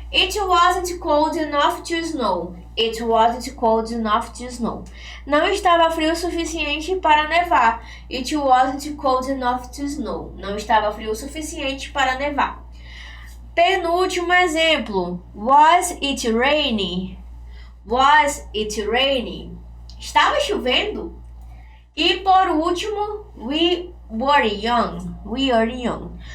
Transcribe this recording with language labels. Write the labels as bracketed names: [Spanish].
[English] It wasn't cold enough to snow. It wasn't cold enough to snow. [Portuguese] Não estava frio o suficiente para nevar. [English] It wasn't cold enough to snow. [Portuguese] Não estava frio o suficiente para nevar. Penúltimo exemplo. [English] Was it raining? Was it raining? [Portuguese] Estava chovendo? E por último, [English] we were young. We were young.